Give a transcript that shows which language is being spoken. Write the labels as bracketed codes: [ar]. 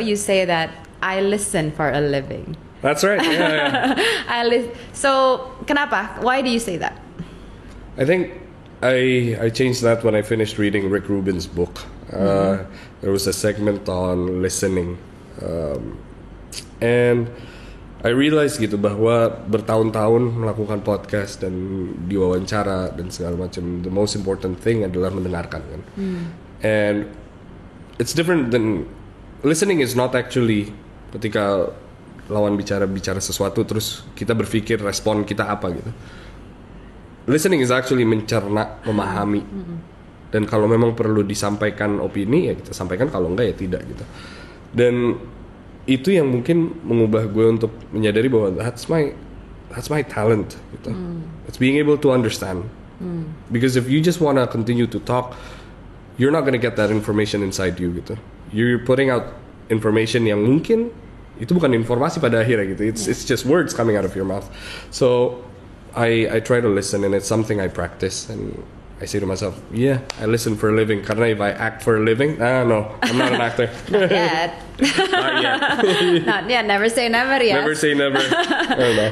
[en] You say that I listen for a living. That's right. Yeah. So, kenapa? Why do you say that? I think I changed that when I finished reading Rick Rubin's book. There was a segment on listening. And I realized [id] gitu bahwa bertahun-tahun melakukan podcast dan diwawancara dan segala macam, [en] the most important thing [id] adalah mendengarkan kan. [en] And it's different than listening is not actually [id] ketika lawan bicara sesuatu terus kita berpikir respon kita apa gitu. [en] Listening is actually [id] mencerna, memahami. Dan kalau memang perlu disampaikan opini ya kita sampaikan, kalau enggak ya tidak gitu. Dan itu yang mungkin mengubah gue untuk menyadari bahwa [en] that's my talent [id] gitu. [en] It's being able to understand. Because if you just wanna continue to talk, you're not gonna get that information inside you gitu. You're putting out information [id] yang mungkin itu bukan informasi pada akhirnya gitu. [en] It's just words coming out of your mouth. So I try to listen, and it's something I practice, and I say to myself, yeah, I listen for a living. Karena if I act for a living, no, I'm not an actor. Not yet. Not yet. Not yet. Never say never. Yes. Never say never. I don't know.